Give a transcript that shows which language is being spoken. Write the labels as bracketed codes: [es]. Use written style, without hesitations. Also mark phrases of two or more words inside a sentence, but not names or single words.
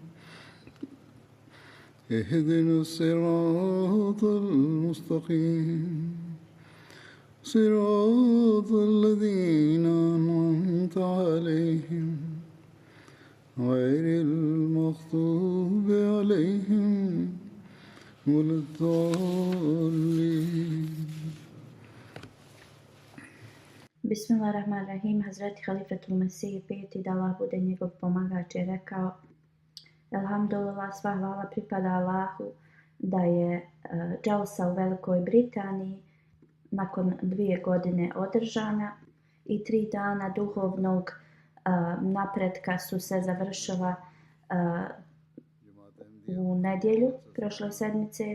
[ar] اهدنا الصراط المستقيم صراط الذين أنعمت عليهم غير المغضوب عليهم ولا الضالين. Bismillahirrahmanirrahim. [bs] Hazreti Halifatul Mesih peti da Allah bude njegov pomagač je rekao: Alhamdulillah, sva hvala pripada Allahu da je džalsa u Velikoj Britaniji nakon 2 godine održana i 3 dana duhovnog napretka su se završila u nedjelju prošle sedmice.